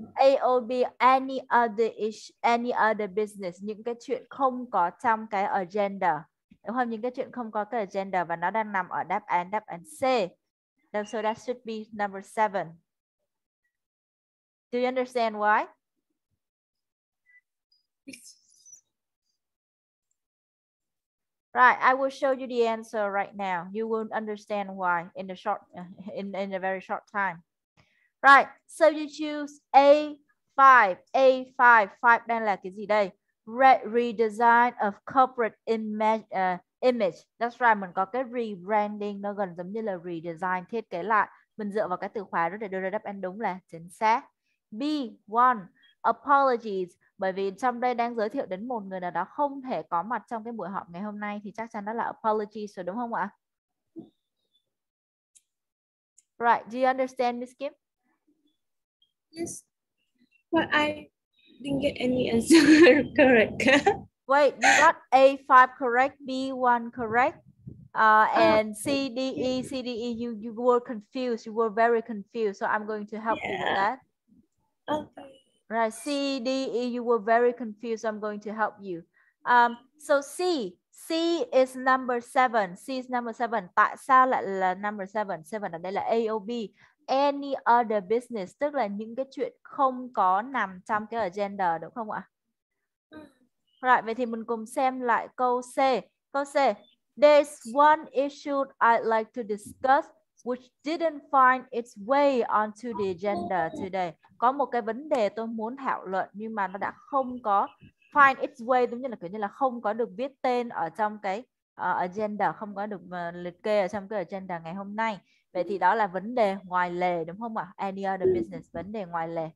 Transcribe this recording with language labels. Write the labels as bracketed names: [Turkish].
[English] AOB, any other business, [Vietnamese] những cái chuyện không có trong cái agenda, đúng không? Những cái chuyện không có cái agenda và nó đang nằm ở đáp án C. [English] So that should be number 7. Do you understand why? Right, I will show you the answer right now. You will understand why in the short, in a very short time. Right, so you choose A5. A5, [Vietnamese] 5 đang là cái gì đây? [English] Redesign of corporate image. That's right, [Vietnamese] mình có cái rebranding, nó gần giống như là redesign, thiết kế lại. Mình dựa vào cái từ khóa đó để đưa ra đáp án đúng là chính xác. B1, apologies. Bởi vì trong đây đang giới thiệu đến một người nào đó không thể có mặt trong cái buổi họp ngày hôm nay thì chắc chắn đó là apologies rồi, đúng không ạ? [English] Right, do you understand, Miss Kim? Yes. But I didn't get any answer correct. Wait, you got A5 correct, B1 correct, and C, D, E, C, D, E, you were confused. You were very confused. So I'm going to help you with that. Okay. Right, C, D, E, you were very confused. So I'm going to help you. So C is number 7. C is number 7. [Vietnamese] Tại sao lại là number 7? 7 ở đây là A, O, B. [English] Any other business, [Vietnamese] tức là những cái chuyện không có nằm trong cái agenda, đúng không ạ? Rồi, vậy thì mình cùng xem lại câu C. Câu C. [English] There's one issue I'd like to discuss which didn't find its way onto the agenda today. [Vietnamese] Có một cái vấn đề tôi muốn thảo luận nhưng mà nó đã không có [English] find its way, [Vietnamese] giống như là kiểu như là không có được viết tên ở trong cái agenda, không có được liệt kê ở trong cái agenda ngày hôm nay. Vậy thì đó là vấn đề ngoài lề, đúng không ạ? [English] Any other business, [Vietnamese] vấn đề ngoài lề.